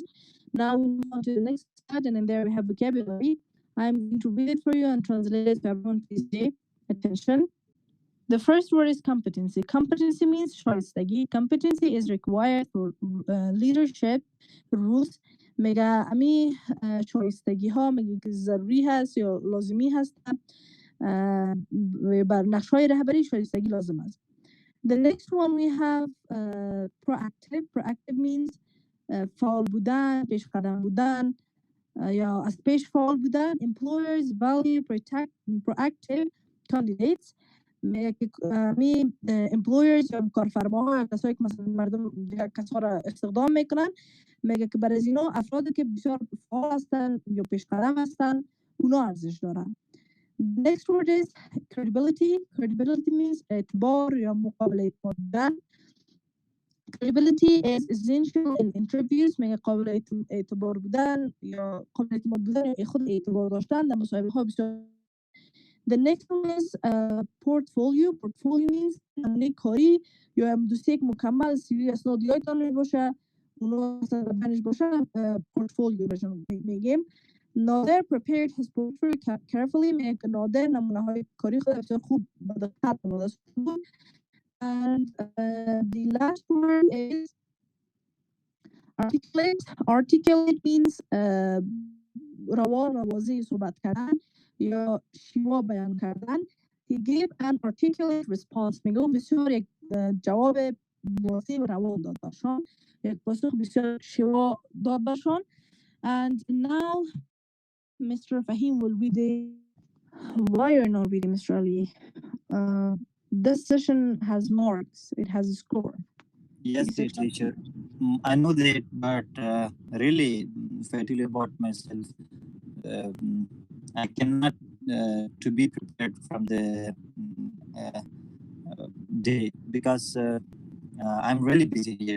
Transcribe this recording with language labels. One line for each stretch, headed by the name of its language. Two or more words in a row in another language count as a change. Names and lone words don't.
English: Now we move on to the next slide, and in there we have vocabulary. I'm going to read it for you and translate it to everyone. Please pay attention. The first word is competency. Competency means شایستگی. Competency is required for leadership rules.
Persian: میگه امی شایستگی ها میگه که ضروری هست یا لازمی هستن بر نقش های رهبری شایستگی لازم است.
English: The next one we have proactive. Proactive means
Persian: فعال بودن، پیش قدم بودن یا از پیش فعال بودن.
English: Employers value proactive candidates.
Persian: میگه که می employers یا کارفرماها کسایی که مثلا مردم کسا را استخدام میکنن میگه که برای اینا افرادی که بسیار فعال هستن یا پیش قدم هستن اونا ارزش دارن.
English: Next word is credibility. Credibility means
Persian: اعتبار یا مقابل اعتماد بودن.
English: Credibility is essential in interviews.
Persian: میگه قابل اعتبار بودن یا قابل اعتماد بودن یا خود اعتبار داشتن در مصاحبه ها بسیار.
English: The next one is portfolio. Portfolio means
Persian: نمونه کاری یا دوستی یک مکمل سیوی اسنادیاتان باشه اونا مثلا بنش باشه portfolio بهشون میگیم.
English: Nader prepared his portfolio carefully.
Persian: میگه که نادر نمونه های کاری خود بسیار خوب با دقت آماده شده بود.
English: And the last word is articulate. Articulate means
Persian: روان و واضح صحبت کردن یا شیوا بیان کردن.
English: He gave an articulate response.
Persian: میگه اون بسیار یک جواب واضح و روان داد باشان، یک پاسخ بسیار شیوا داد باشان.
English: And now Mr. Fahim will read the... Why you're not reading, Mr. Ali? This session has marks. It has a score. Yes, teacher. I know that, but really, if I tell you about myself, I cannot to be prepared from the day because I'm really busy here.